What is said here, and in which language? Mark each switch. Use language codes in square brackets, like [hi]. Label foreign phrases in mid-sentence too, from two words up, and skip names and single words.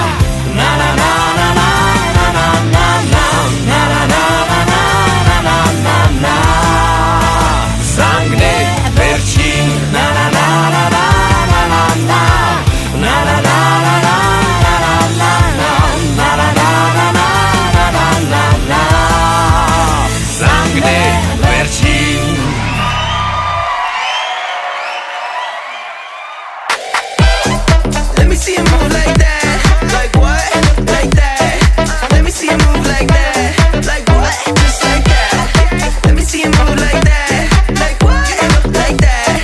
[hy] Na-na-na-na-na-na-na-na-na-na-na-na Զանգն է վերջին Na-na-na-na-na-na-na-na Զանգն է վերջին [en] Let me see you move like that. Like what? Like that. Let me see you move like that. Like what? Just like that. Let me see you move like that. Like what? Like that.